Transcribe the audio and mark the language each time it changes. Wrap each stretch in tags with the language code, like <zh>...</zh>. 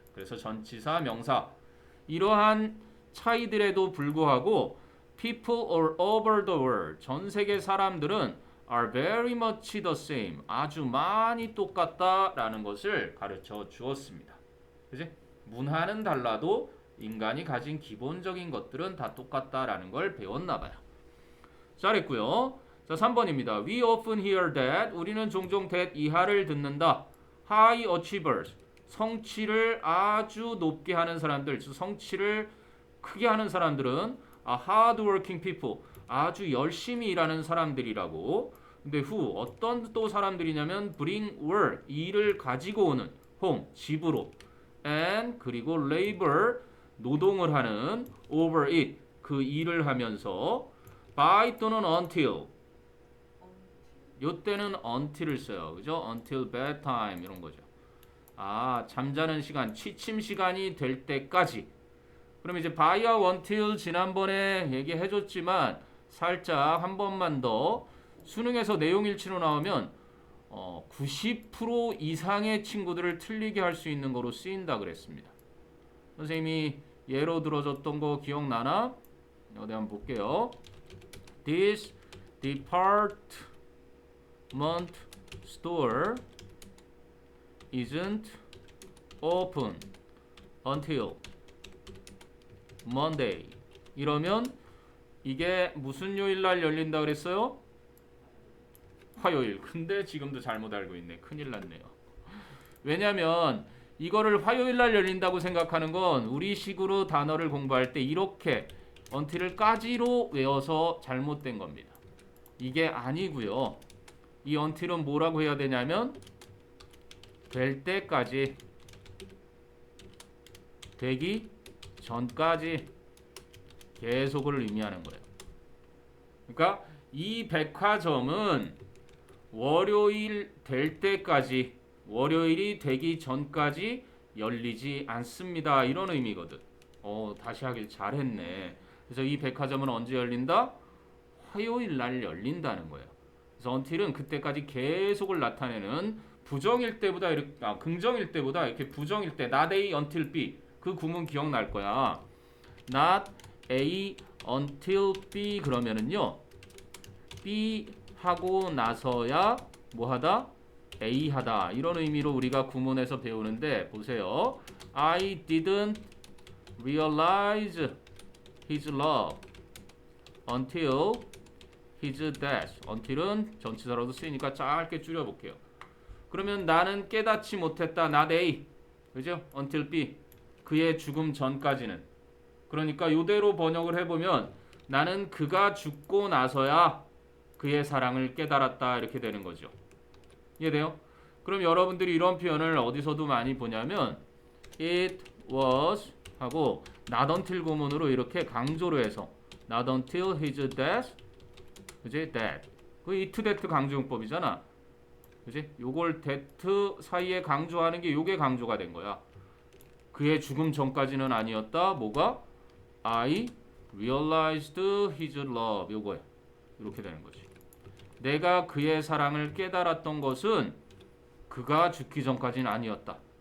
<ko>그래서 전치사 명사 이러한 차이들에도 불구하고</ko> <en>people all over the world</en> <ko>전 세계 사람들은</ko> <en>are very much the same</en> <ko>아주 많이 똑같다라는 것을 가르쳐 주었습니다. 그지? 문화는 달라도 인간이 가진 기본적인 것들은 다 똑같다라는 걸 배웠나 봐요. 잘했고요. 자, 3번입니다.</ko> <en>We often hear that</en> <ko>우리는 종종 that 이하를 듣는다.</ko> <en>High achievers</en> <ko>성취를 아주 높게 하는 사람들, 성취를 크게 하는 사람들은</ko> <en>hardworking people</en> <ko>아주 열심히 일하는 사람들이라고. 근데 who 어떤 또 사람들이냐면</ko> <en>bring work</en> <ko>일을 가지고 오는 home 집으로 and 그리고 labor 노동을 하는</ko> <en>over it</en> <ko>그 일을 하면서 by 또는 until 요때는 until을 써요. 그죠?</ko> <en>until bedtime</en> <ko>이런 거죠. 아, 잠자는 시간, 취침 시간이 될 때까지. 그럼 이제 by와 until 지난번에 얘기해 줬지만 살짝 한 번만 더 수능에서 내용 일치로 나오면 90% 이상의 친구들을 틀리게 할 수 있는 거로 쓰인다 그랬습니다. 선생님이 예로 들어줬던 거 기억나나? 어디 한번 볼게요.</ko> <en>This department store isn't open until Monday.</en> <ko>이러면 이게 무슨 요일 날 열린다 그랬어요? 화요일. 근데 지금도 잘못 알고 있네. 큰일 났네요. 왜냐면 이거를 화요일 날 열린다고 생각하는 건 우리식으로 단어를 공부할 때 이렇게 until을 까지로 외워서 잘못된 겁니다. 이게 아니고요. 이 until은 뭐라고 해야 되냐면 될 때까지 되기 전까지 계속을 의미하는 거예요. 그러니까 이 백화점은 월요일 될 때까지 월요일이 되기 전까지 열리지 않습니다. 이런 의미거든. 다시 하길 잘했네. 그래서 이 백화점은 언제 열린다? 화요일 날 열린다는 거예요. 그래서 until은 그때까지 계속을 나타내는 부정일 때보다 이렇게 긍정일 때보다 이렇게 부정일 때</ko> <en>not A until B</en> <ko>그 구문 기억날 거야.</ko> <en>not A until B</en> <ko>그러면은요. B 하고 나서야 뭐하다? A 하다. 이런 의미로 우리가 구문에서 배우는데 보세요.</ko> <en>I didn't realize his love until his death.</en> <ko>until은 전치사로도 쓰이니까 짧게 줄여볼게요. 그러면 나는 깨닫지 못했다. not A. 그죠? until B. 그의 죽음 전까지는. 그러니까 요대로 번역을 해보면 나는 그가 죽고 나서야 그의 사랑을 깨달았다. 이렇게 되는 거죠. 이해돼요? 그럼 여러분들이 이런 표현을 어디서도 많이 보냐면 it was 하고 not until 구문으로 이렇게 강조로 해서</ko> <en>not until his death</en> <ko>그지? that 그 it that 강조용법이잖아. 그지? 요걸 that 사이에 강조하는 게 요게 강조가 된 거야. 그의 죽음 전까지는 아니었다. 뭐가?</ko> <en>I realized his love</en> <ko>요거야. 이렇게 되는 거지. 내가 그의 사랑을 깨달았던 것은 그가 죽기 전까지는 아니었다.</ko>